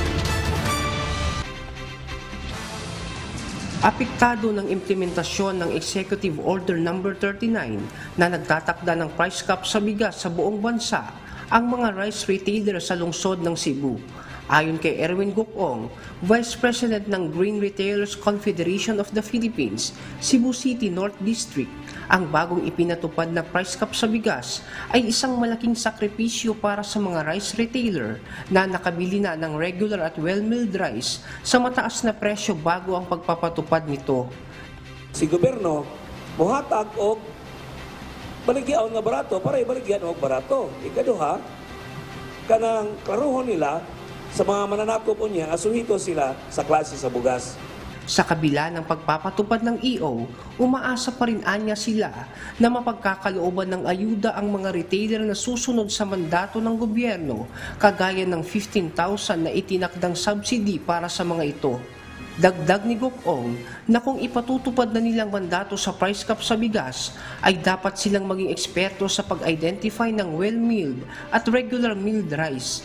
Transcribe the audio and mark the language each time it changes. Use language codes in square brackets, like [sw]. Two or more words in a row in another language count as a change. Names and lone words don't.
[tl] Apektado ng implementasyon ng Executive Order No. 39 na nagtatakda ng price cap sa bigas sa buong bansa ang mga rice retailer sa lungsod ng Cebu. Ayon kay Erwin Gokong, Vice President ng Grain Retailers Confederation of the Philippines, Cebu City North District, ang bagong ipinatupad na price cap sa bigas ay isang malaking sakripisyo para sa mga [en] rice retailer [tl] na nakabili na ng regular at [en] well-milled rice [tl] sa mataas na presyo bago ang pagpapatupad nito. [ceb] Si gobyerno mohatag og baligyan nga barato para ibaligyan og barato. Ikaduha, kanang klaruhon nila sa mga mananakop niya asuhito sila sa klase sa bugas. [tl] Sa kabila ng pagpapatupad ng EO, umaasa pa rin anya sila na mapagkakalooban ng ayuda ang mga retailer na susunod sa mandato ng gobyerno, kagaya ng 15,000 na itinakdang subsidy para sa mga ito. Dagdag ni Gokong na kung ipatutupad na nilang mandato sa price cap sa bigas, ay dapat silang maging eksperto sa pag-identify ng [en] well-milled [tl] at [en] regular milled rice.